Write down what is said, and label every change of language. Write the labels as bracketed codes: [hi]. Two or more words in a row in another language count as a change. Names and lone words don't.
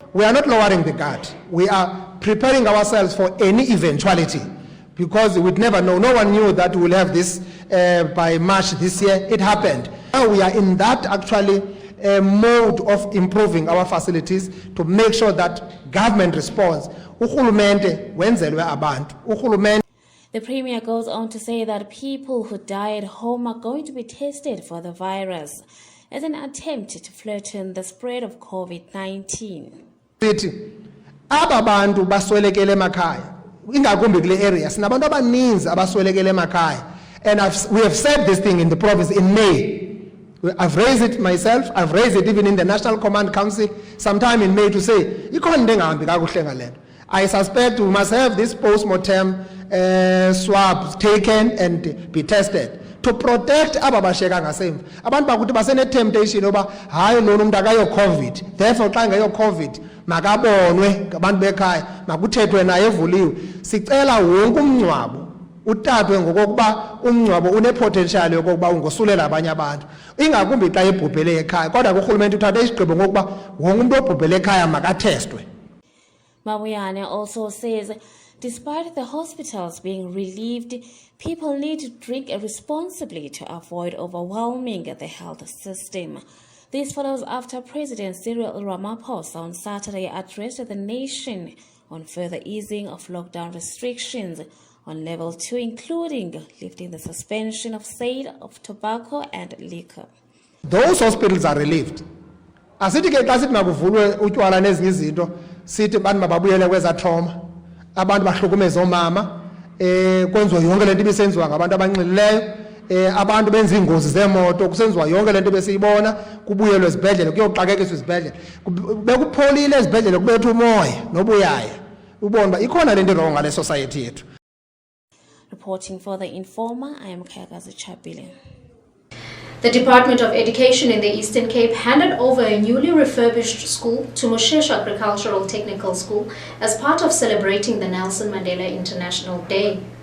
[en] We are not lowering the guard. We are preparing ourselves for any eventuality, because we'd never know. No one knew that we'll have this by March this year. It happened. Now we are in that actually mode of improving our facilities to make sure that government responds. [xh] Urhulumente wenzelwe abantu. Urhulumente. [en] The Premier goes on to say that people who die at home are going to be tested for the virus as an attempt to flatten the spread of COVID-19. [xh] Aba bantu baswelekele emakhaya, ingakumbi kule area, sinabantu abaninzi abaswelekele emakhaya, [en] and we have said this thing in the province in May. I've raised it myself. I've raised it even in the National Command Council sometime in May to say, I suspect we must have this post-mortem swabs taken and be tested to protect [xh] aba basheka ngasemva. Abantu bakuthi basene temptation oba hayi lona umuntu akayo COVID, therefore xa ngayo COVID makabonwe ngabantu bekhaya, makuthethwe naye evuliwe. Sicela wonke umncwabo utatwe ngokuba umncwabo une-potential yokuba ungosulela abanye abantu, ingakumbi xa ebhubhele ekhaya. Kodwa urhulumente uthathe isigqibo ngokuba wonke umuntu obhubhele ekhaya makathestwe. [en] Mabuyane also says, despite the hospitals being relieved, people need to drink responsibly to avoid overwhelming the health system. This follows after President Cyril Ramaphosa on Saturday addressed the nation on further easing of lockdown restrictions on level 2, including lifting the suspension of sale of tobacco and liquor. Those hospitals are relieved. [xh] Asithi ke xa sithi makuvulwe utywala nezinye izinto, sithi abantu mababuyele kwezathoma, abantu bahlukumeza omama, kwenziwa yonke lento ibisenziwa ngabantu abanxilileyo, abantu benza iingozi zemoto, kusenziwa yonke lento besiyibona, kubuyelwe ezibhedlele, kuyoxakekiswa izibhedlele. Bekupholile ezibhedlele kubetha umoya nobuyaya. Ubona uba ikhona lento wrong ngale society yethu. [en] Reporting for The Informer, I am Kayakazi Chapile. The Department of Education in the Eastern Cape handed over a newly refurbished school to Moshesh Agricultural Technical School as part of celebrating the Nelson Mandela International Day.